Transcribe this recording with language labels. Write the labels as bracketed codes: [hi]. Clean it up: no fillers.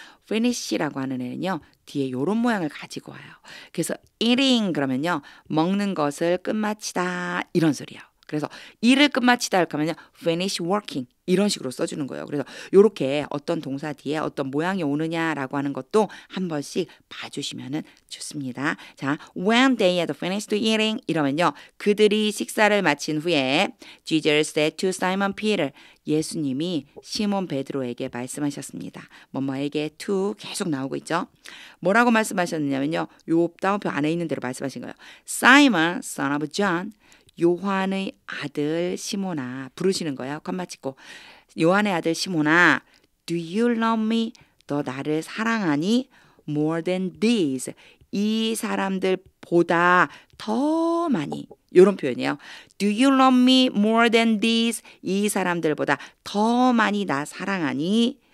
[ko] finish라고 하는 애는요. 뒤에 이런 모양을 가지고 와요. 그래서 eating 그러면요. 먹는 것을 끝마치다 이런 소리예요. 그래서 일을 끝마치다 할 거면요. finish working 이런 식으로 써주는 거예요. 그래서 이렇게 어떤 동사 뒤에 어떤 모양이 오느냐라고 하는 것도 한 번씩 봐주시면 좋습니다. [en] 자, when they had finished eating 이러면요. [ko] 그들이 식사를 마친 후에 [en] Jesus said to Simon Peter [ko] 예수님이 시몬 베드로에게 말씀하셨습니다. 뭐뭐에게 to 계속 나오고 있죠. 뭐라고 말씀하셨느냐면요. 요 다운표 안에 있는 대로 말씀하신 거예요. [en] Simon, son of John [ko] 요한의 아들 시몬아 부르시는 거예요. 컴마 찍고 요한의 아들 시몬아 [en] Do you love me? [ko] 너 나를 사랑하니? [en] More than these [ko] 이 사람들보다 더 많이 이런 표현이에요. [en] Do you love me more than these [ko] 이 사람들보다 더 많이 나 사랑하니?